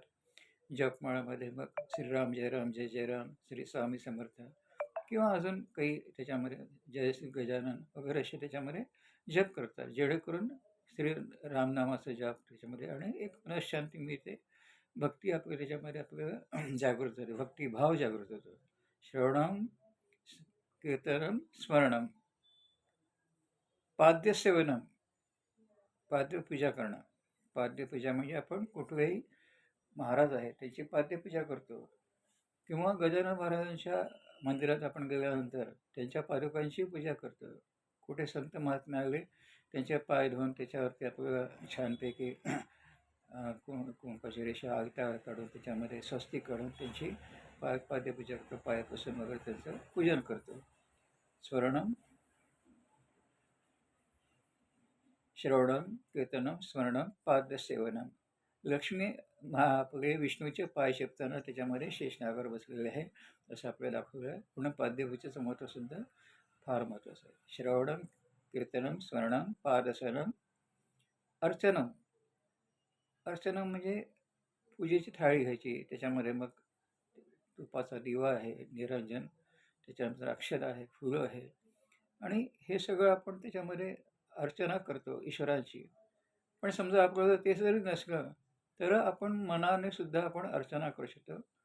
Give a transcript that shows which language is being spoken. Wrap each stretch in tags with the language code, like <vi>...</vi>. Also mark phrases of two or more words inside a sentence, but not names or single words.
<mr>जपमाळामध्ये मग श्रीराम जय राम जय जय राम, श्री स्वामी समर्थ किंवा अजून काही त्याच्यामध्ये जय श्री गजानन वगैरे असे त्याच्यामध्ये जप करतात, जेणेकरून श्री रामनामाचं जप त्याच्यामध्ये आणि एक मनःशांती मिळते. भक्ती आपल्या त्याच्यामध्ये आपल्याला जागृत होते, भक्तिभाव जागृत होतो.</mr> <sa>श्रवणम, कीर्तनम, स्मरणम. पाद्यसेवनम.</sa> <mr>पाद्यपूजा करणं. पाद्यपूजा म्हणजे आपण कुठलेही महाराज आहेत त्यांची पाद्यपूजा करतो किंवा गजानन महाराजांच्या मंदिरात आपण गेल्यानंतर त्यांच्या पादुकांची पूजा करतो. कुठे संत महात्मे आले त्यांचे पाय धुवून त्याच्यावरती आपल्याला छानपैकी कुंकाची रेषा आगता काढून त्याच्यामध्ये स्वस्तिक काढून त्यांची पाद्यपूजा करतो, पायापासून वगैरे त्यांचं पूजन करतो.</mr> <sa>स्मरणम, श्रवणम, कीर्तनम, स्मरणम, पादसेवनम.</sa> <mr>लक्ष्मी आपले विष्णूचे पाय शेपताना त्याच्यामध्ये शेषनागावर बसलेले आहे असं आपल्याला दाखवलं आहे. म्हणून पाद्यपूजेचं महत्त्वसुद्धा फार महत्त्वाचं आहे.</mr> <sa>श्रवणम, कीर्तनम, स्मरणम, पादसेवनम. अर्चनम.</sa> <mr>अर्चनम म्हणजे पूजेची थाळी घ्यायची, त्याच्यामध्ये मग तुपाचा दिवा आहे, निरंजन, त्याच्यानंतर अक्षता आहे, फुलं आहे आणि हे सगळं आपण त्याच्यामध्ये अर्चना करतो ईश्वराची. पण समजा आपल्याला ते जरी नसलं तर आपण मनाने सुद्धा आपण अर्चना करू शकतो.</mr>